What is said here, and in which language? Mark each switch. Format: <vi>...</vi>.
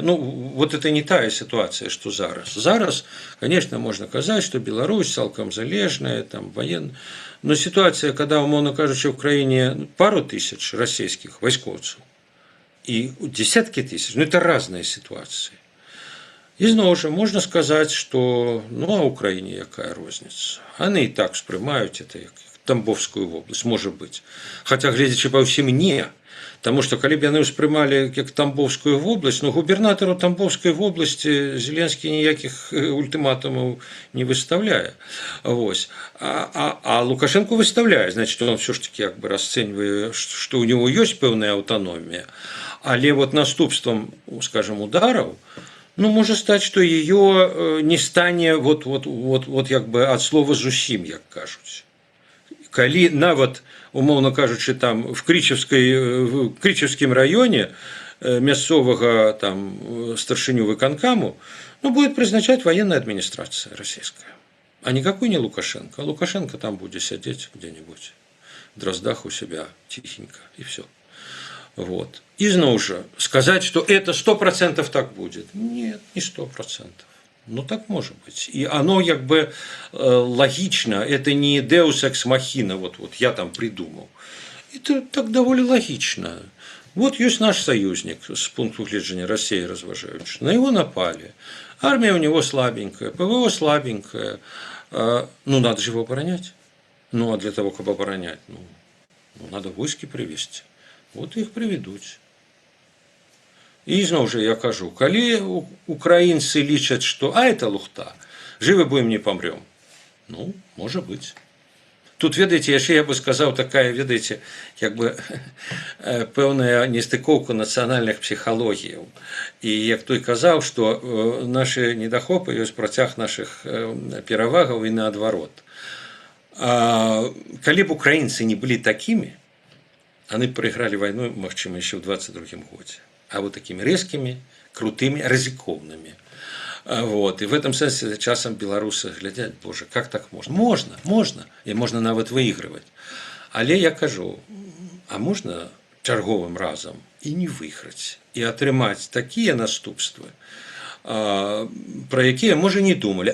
<ru>Ну, вот это не тая ситуация, что зараз. Зараз, конечно, можно казать, что Беларусь цалкам залежная, там, военная. Но ситуация, когда, умовно кажучи, в Украине пару тысяч российских войсковцев и десятки тысяч, ну, это разные ситуации.</ru> <be>И зноў жа можна сказаць, што ну а Украіне якая розніца.</be> <ru>Они и так спрымаюць это як Тамбовскую область, может быть. Хотя, глядячи по всем, не. Потому что,</ru> <be>калі б яны ўспрымалі</be> <ru>як Тамбовскую область, ну, губернатору Тамбовской области Зеленский никаких ультиматумов не выставляет. Вось. А Лукашенко выставляет. Значит, он все-таки как бы расценивает, что у него есть певная автономия.</ru> <be>Але вот наступствам, скажем, удараў, ну, можа стаць, што ее не стане вот як бы ад слова зусім, як кажуць. Калі нават, умоўна кажучы, там в Крычевскім раёне мясцовага там старшыню выканкаму,</be> <ru>ну, будет призначать военная администрация российская, а никакой не Лукашенко. А Лукашенко там будет сидеть где-нибудь в Дроздах у себя тихенько, и все. Вот. И снова же сказать, что это 100% так будет. Нет, не 100%. Ну, так может быть. И оно как бы логично, это не Deus Ex Machina, вот я там придумал. Это так довольно логично. Вот есть наш союзник,</ru> <be>с пункта гледжання России разважаючи.</be> <ru>На его напали. Армия у него слабенькая, ПВО слабенькое. Ну, надо же его оборонять. Ну, а для того, чтобы оборонять, ну надо войски привести. Вот их приведут. И снова же я кажу, коли украинцы лічат, что это лухта, живы будем, не помрем. Ну, может быть.</ru> <be>Тут, ведаеце, яшчэ я бы сказаў, такая, ведаеце, як бы пэўная нестыкоўка нацыянальных псіхалогіяў. І як той казаў, што нашы недахопы ёсць працяг нашых перавагаў і наадварот. Калі б украінцы не былі такімі, яны б прайгралі вайну, магчыма, яшчэ ў 22-м годзе. А вот такімі рэзкімі, крутымі, рызыкоўнымі.</be> <ru>Вот. И в этом смысле часом белорусы глядят, боже, как так можно? Можно. И можно нават выигрывать. Але я кажу, а можно чарговым разом и не выиграть, и атрымаць такие наступствы, про якія, можа, не думали.</ru>